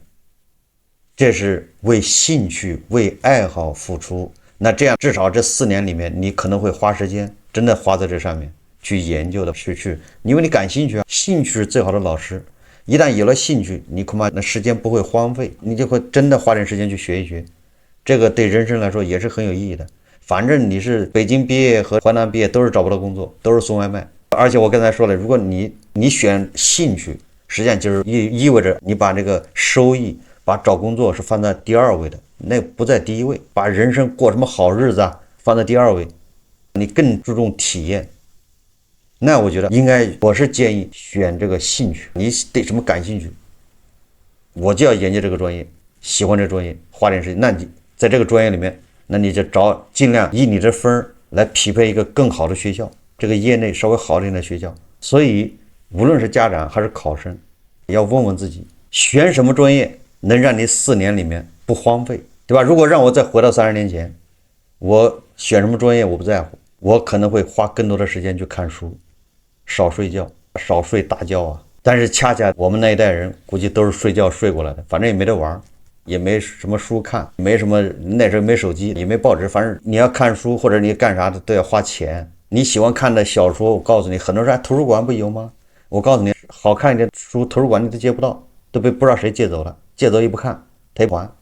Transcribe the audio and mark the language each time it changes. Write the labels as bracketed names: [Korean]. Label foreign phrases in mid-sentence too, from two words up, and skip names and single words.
[Chinese] 這是為興趣、為愛好付出。那這樣至少這4年裡面，你可能會花時間，真的花在這上面去研究的，因為你感興趣啊，興趣是最好的老師。一旦有了興趣，你恐怕那時間不會荒廢，你就會真的花點時間去學一學。這個對人生來說也是很有意義的。反正你是北京畢業和淮南畢業都是找不到工作，都是送外賣。而且我剛才說了，如果你選興趣，實際上就是意味着你把這個收益，把找工作是放在第2位的，那不在第1位。把人生過什麼好日子啊放在第2位，你更注重體驗。那我覺得我是建議選這個興趣，你對什麼感興趣，我就要研究這個專業，喜歡這個專業，花點時間。那你在這個專業裡面，那你就盡量以你這分來匹配一個更好的學校，這個業內稍微好一點的學校。所以無論是家長還是考生，要問問自己，選什麼專業能讓你4年裡面不荒廢，對吧？如果讓我再回到30年前，我選什麼專業我不在乎，我可能會花更多的時間去看書，少睡覺，少睡大覺啊。但是恰恰我們那一代人估計都是睡覺睡過來的，反正也沒得玩，也沒什麼書看，沒什麼，那時候沒手機，也沒報紙，反正你要看書或者你幹啥的都要花錢。你喜歡看的小說，我告訴你，很多人圖書館不有嗎？我告訴你，好看一點書，圖書館你都借不到，都被不知道誰借走了，借走也不看，他也不還。